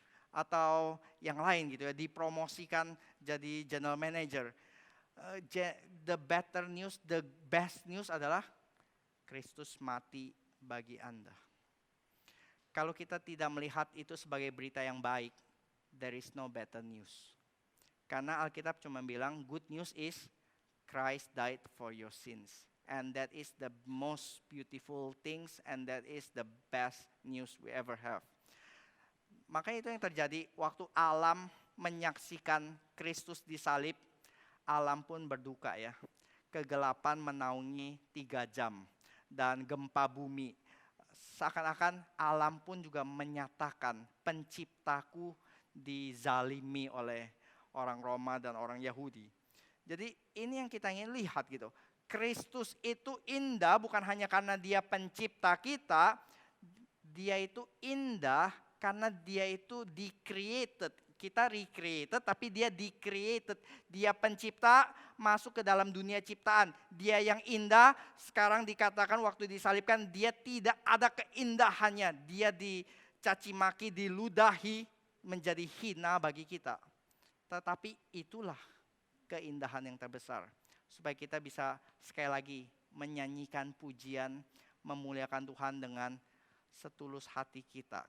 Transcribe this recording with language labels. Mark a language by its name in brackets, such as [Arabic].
[Indonesian] atau yang lain gitu ya, dipromosikan jadi general manager. [English] The better news, the best news [Indonesian] adalah Kristus mati bagi Anda. Kalau kita tidak melihat itu sebagai berita yang baik, [English] there is no better news. [Indonesian] Karena Alkitab cuma bilang [English] good news is Christ died for your sins. And that is the most beautiful things and that is the best news we ever have. [Indonesian] Makanya itu yang terjadi waktu alam menyaksikan Kristus disalib, alam pun berduka ya. Kegelapan menaungi 3 jam dan gempa bumi. Seakan-akan alam pun juga menyatakan penciptaku dizalimi oleh orang Roma dan orang Yahudi. Jadi ini yang kita ingin lihat gitu. Kristus itu indah bukan hanya karena dia pencipta kita. Dia itu indah karena dia itu di-created. Kita recreated tapi dia di-created. Dia pencipta masuk ke dalam dunia ciptaan. Dia yang indah sekarang dikatakan waktu disalibkan dia tidak ada keindahannya. Dia dicaci maki, diludahi menjadi hina bagi kita. Tetapi itulah keindahan yang terbesar. Supaya kita bisa sekali lagi menyanyikan pujian, memuliakan Tuhan dengan setulus hati kita.